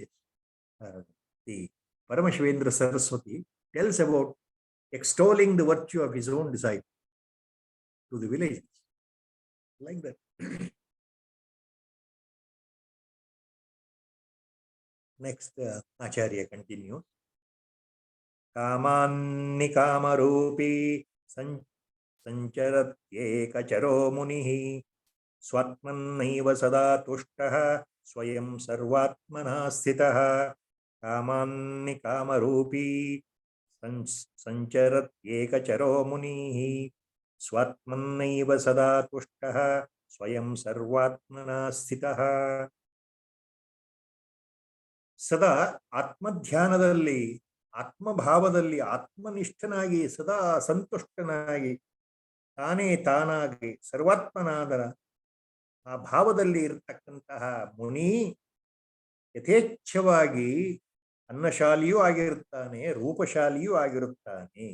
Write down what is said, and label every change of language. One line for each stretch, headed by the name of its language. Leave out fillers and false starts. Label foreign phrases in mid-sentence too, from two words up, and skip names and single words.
English: The Paramashivendra Saraswati tells about extolling the virtue of his own disciple to the villagers. Like that. Next, Acharya continues.
Sanskrit: कामान्नी कामरूपी सञ्चरत्येकचरो मुनिः स्वात्मनैव सदा तुष्टः स्वयं सर्वात्मना स्थितः. कामान्नी कामरूपी सञ्चरत्येकचरो मुनिः स्वात्मनैव सदा तुष्टः स्वयं सर्वात्मना स्थितः.
Kannada: ಸದಾ ಆತ್ಮಧ್ಯಾನದಲ್ಲಿ, ಆತ್ಮಭಾವದಲ್ಲಿ, ಆತ್ಮನಿಷ್ಠನಾಗಿ, ಸದಾ ಸಂತುಷ್ಟನಾಗಿ, ತಾನೇ ತಾನಾಗಿ ಸರ್ವಾತ್ಮನಾದ ಆ ಭಾವದಲ್ಲಿ ಇರತಕ್ಕಂತಹ ಮುನಿ ಯಥೇಚ್ಛವಾಗಿ ಅನ್ನಶಾಲಿಯೂ ಆಗಿರುತ್ತಾನೆ, ರೂಪಶಾಲಿಯೂ ಆಗಿರುತ್ತಾನೆ.